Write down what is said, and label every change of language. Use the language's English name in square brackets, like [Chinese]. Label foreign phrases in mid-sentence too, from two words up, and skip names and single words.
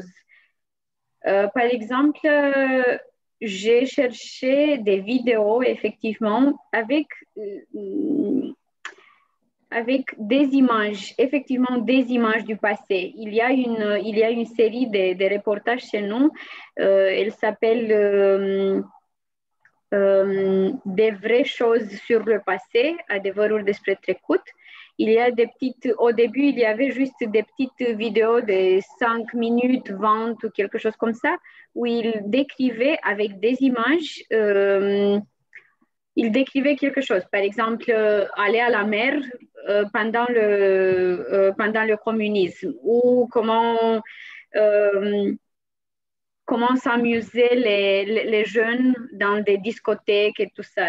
[French] Par exemple, j'ai cherché des vidéos, effectivement, avec des images, effectivement des images du passé. Il y a une série de reportages chez nous, elle s'appelle des vraies choses sur le passé, [Romanian] adevărul despre trecut. [French] Il y a au début, il y avait juste des petites vidéos de 5 minutes, 20 ou quelque chose comme ça, où il décrivait avec des images, il décrivait quelque chose. Par exemple, aller à la mer pendant le communisme, ou comment s'amusaient les jeunes dans des discothèques et tout ça.